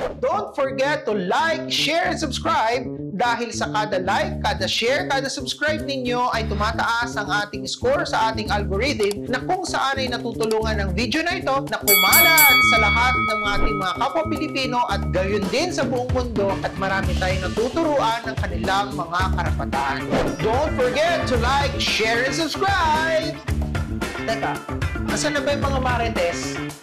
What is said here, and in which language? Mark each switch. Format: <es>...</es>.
<tl>Don't forget to like, share, and subscribe dahil sa kada like, kada share, kada subscribe ninyo ay tumataas ang ating score sa ating algorithm na kung saan ay natutulungan ng video na ito na kumalat sa lahat ng ating mga kapwa Pilipino at gayon din sa buong mundo at marami tayong natuturuan ng kanilang mga karapatan.</tl> <en>Don't forget to like, share, and subscribe!</en> <tl>Teka, asan na ba yung mga Marites?</tl>